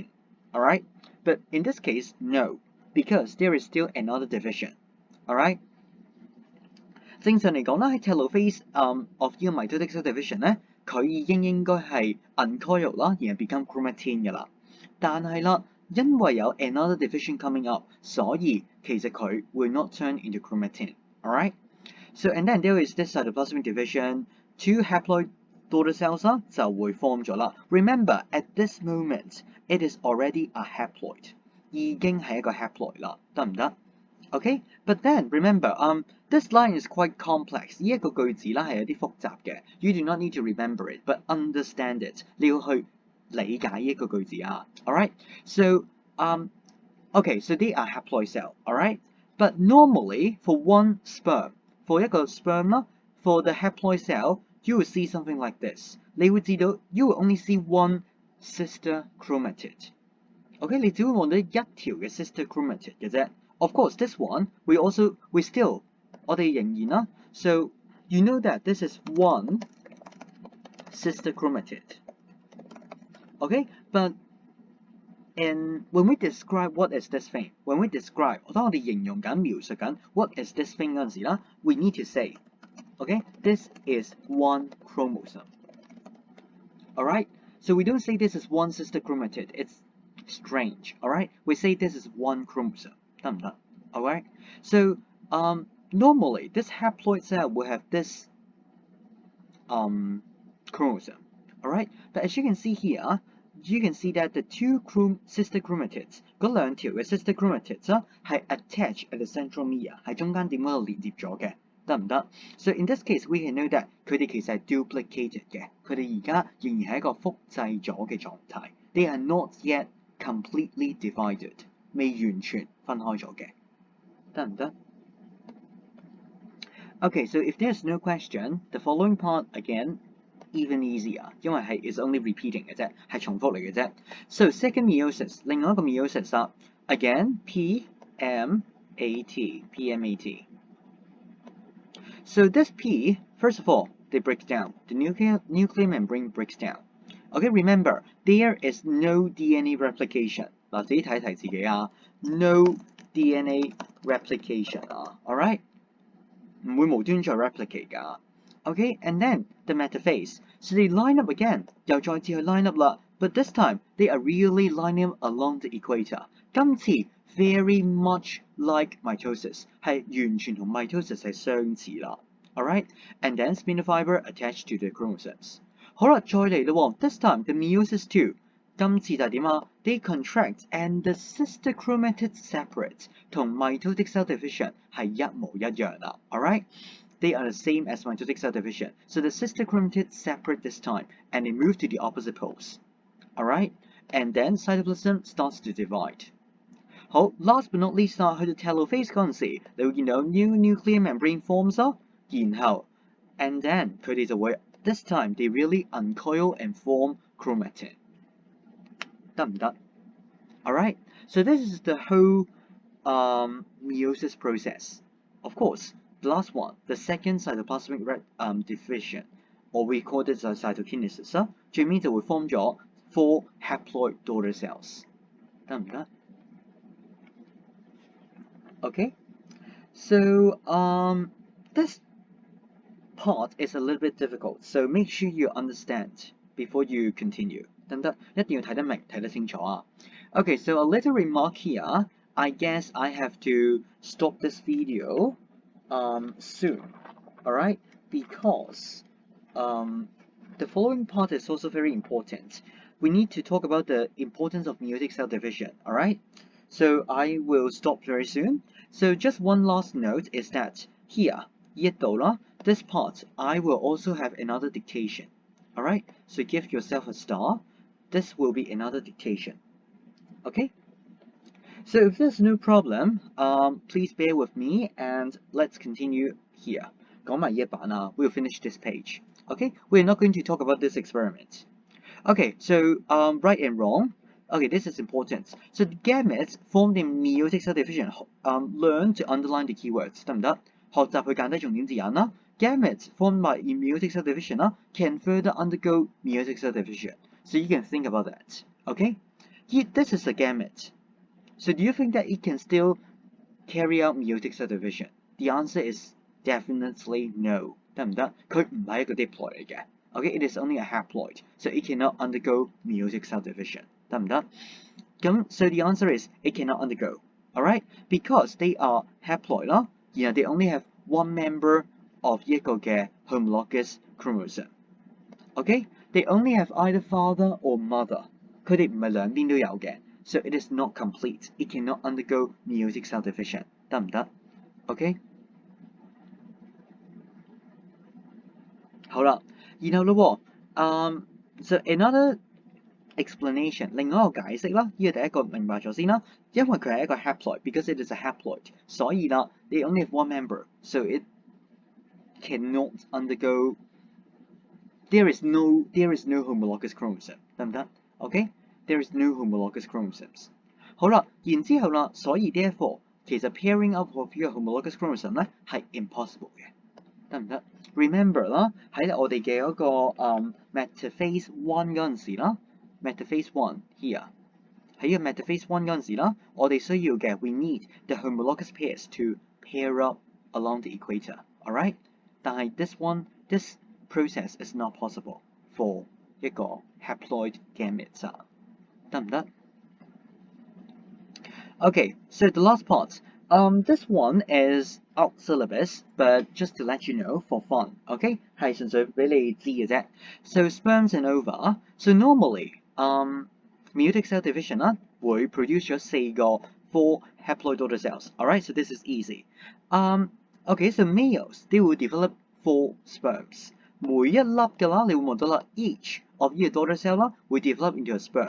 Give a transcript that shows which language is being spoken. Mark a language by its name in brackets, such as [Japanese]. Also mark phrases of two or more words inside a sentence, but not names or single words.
[English] Alright, but in this case, no. Because there is still another division, alright? [Cantonese] 正常嚟講啦，喺 [English] telophase of [Cantonese] 呢個 [English] mitotic cell division [Cantonese] 咧，佢已經應該係 uncoil 啦，然後 [English] become chromatin [Cantonese] 嘅啦。但係啦，因為有 [English] another division coming up， [Cantonese] 所以其實佢 [English] will not turn into chromatin, alright? So and then there is this cytoplasmic division, two haploid daughter cells [Cantonese] 啦就會 [English] form [Cantonese] 咗啦。 [English] Remember at this moment it is already a haploid. [Cantonese] 已經係一個 haploid 啦，得唔得 [English] ？Okay, but then remember, this line is quite complex. [Cantonese] 呢一個句子啦係有啲複雜嘅。 [English] You do not need to remember it, but understand it. [Cantonese] 你要去理解呢一個句子啊。 [English] Alright, so okay, so they are haploid cell. Alright, but normally for one sperm, for 一個 sperm 啦 for the haploid cell, you will see something like this. [Cantonese] 你會知道 [English] you will only see one sister chromatid. Okay, [Cantonese] 你只會望到一條嘅 [English] sister chromatid [Cantonese] 嘅啫。 [English] Of course, this one we still [Cantonese] 我哋仍然啦。 [English] So you know that this is one sister chromatid. Okay, but when we describe what is this thing, when we describe [Cantonese] 當我哋形容緊、描述緊 [English] what is this thing [Cantonese] 嗰陣時啦 [English] we need to say, okay, this is one chromosome. Alright, so we don't say this is one sister chromatid. It's strange. Alright, we say this is one chromosome. [Cantonese] 得唔得? [English] Alright, so normally this haploid cell will have this chromosome. Alright, but as you can see here, you can see that the two sister chromatids [Cantonese] 嗰兩條嘅 [English] sister chromatids 係 attached at the centromere [Cantonese] 喺中間點嗰度連接咗嘅，得唔得？ [English] So in this case we can know that [Cantonese] 佢哋其實係 [English] duplicated [Cantonese] 嘅，佢哋而家仍然係一個複製咗嘅狀態。 [English] They are not yet completely divided， [Cantonese] 未完全分開咗嘅，得唔得？ [English] Okay, so if there's no question, the following part again even easier， [Cantonese] 因為係 [English] is only repeating [Cantonese] 嘅啫，係重複嚟嘅啫。 [English] So second meiosis， [Cantonese] 另外一個 [English] meiosis again PMAT。So this P, first of all, they break down. The nuclear membrane breaks down. Okay, remember there is no DNA replication。 [Cantonese] 嗱，自己睇睇自己啊 [English] ，no DNA replication 啊 ，alright， [Cantonese] 唔會無端再 [English] replicate 㗎。Okay, and then the metaphase. So they line up again. [Cantonese] 又再次去 [English] line up 啦 but this time they are really lining up along the equator. 今次 very much like mitosis， [Cantonese] 係完全同 mitosis 係相似啦。 [English] Alright, and then spindle fiber attached to the chromosomes. [Cantonese] 好啦，再嚟咯 [English] this time the meiosis 2。 [Cantonese] 今次就係點啊 [English] ？They contract and the sister chromatids separate， 同 mitotic cell division [Cantonese] 係一模一樣啦。 [English] Alright。They are the same as mitotic cell division. So the sister chromatids separate this time and they move to the opposite poles. Alright? And then cytoplasm starts to divide. 好 last but not least [Cantonese] 去到 [English] telophase [Cantonese] 嗰陣時，你會見到 [English] new nuclear membrane forms 然後 and then [Cantonese] 佢哋就會 [English] this time they really uncoil and form chromatin. [Cantonese] 得唔得? [English] Alright? So this is the whole meiosis process. Of course, the last one, the second cytoplasmic division, or we call this cytokinesis [Cantonese] 最尾就會 [English] form 咗 4 haploid daughter cells. [Cantonese] 得唔得? [English] Okay, so this part is a little bit difficult, so make sure you understand before you continue. [Cantonese] 得唔得？一定要睇得明，睇得清楚啊。 [English] Okay, so a little remark here. I guess I have to stop this video soon, alright? Because the following part is also very important. We need to talk about the importance of meiotic cell division, alright? So I will stop very soon. So just one last note is that here, [Cantonese] 呢度啦, [English] this part, I will also have another dictation, alright? So give yourself a star. This will be another dictation, okay? So if there's no problem, please bear with me and let's continue here. [Cantonese] 講埋呢一版啊, [English] we'll finish this page. Okay, we're not going to talk about this experiment. Okay, so right and wrong. Okay, this is important. So the gametes formed in meiotic cell division. Learn to underline the keywords. [Cantonese] 得唔得? 學習去揀低重點字眼啦. [English] Gametes formed by meiotic cell division can further undergo meiotic cell division. So you can think about that. Okay, this is a gamete. So do you think that it can still carry out meiotic cell division? The answer is definitely no. [Cantonese] 得唔得? 佢唔係一個 diploid嚟嘅. [English] Okay, it is only a haploid, so it cannot undergo meiotic cell division. [Cantonese] 得唔得? [English] So the answer is it cannot undergo. Alright, because they are haploid 啦, they only have one member of 一個嘅 homologous chromosome. Okay, they only have either father or mother. [Cantonese] 佢哋唔係兩邊都有嘅. [English] So it is not complete. It cannot undergo meiotic cell division. [Cantonese] 得唔得? Okay? 好啦，然後咯喎 ， [English] so another explanation， [Cantonese] 另外一個解釋啦，呢個第一個明白咗先啦，因為佢係一個 haploid， [English] because it is a haploid， [Cantonese] 所以啦 [English] they only have one member， so it cannot undergo there is no homologous chromosome， [Cantonese] 得唔得 [English] ？OK， there is no homologous chromosomes。 [Cantonese] 好啦，然之後啦，所以 therefore 其實 [English] pairing up of [Cantonese] 呢個 [English] homologous chromosome [Cantonese] 咧係 impossible 嘅。 [English] 得唔得 ？Remember 啦， [Cantonese] 喺我哋嘅嗰個 [English] metaphase one [Cantonese] 嗰陣時啦 [English] ，metaphase one here [Cantonese] 喺個 [English] metaphase one [Cantonese] 嗰陣時啦，我哋需要嘅 [English] we need the homologous pairs to pair up along the equator，alright？ [Cantonese] 但係 [English] this process is not possible for 一個 haploid gametes [Cantonese] 啊，得唔得 [English] ？Okay, so the last part. This one is out syllabus, but just to let you know for fun, okay? [Cantonese] 係純粹俾你知嘅啫。 [English] So sperms and ova. So normally, meiotic cell division 啦，會 produce 咗4 haploid daughter cells. Alright, so this is easy. Okay, so males they will develop 4 sperms. [Cantonese] 每一粒嘅啦，你會望到啦 [English] each of [Cantonese] 呢個 [English] daughter cell [Cantonese] 啦會 [English] develop into a sperm.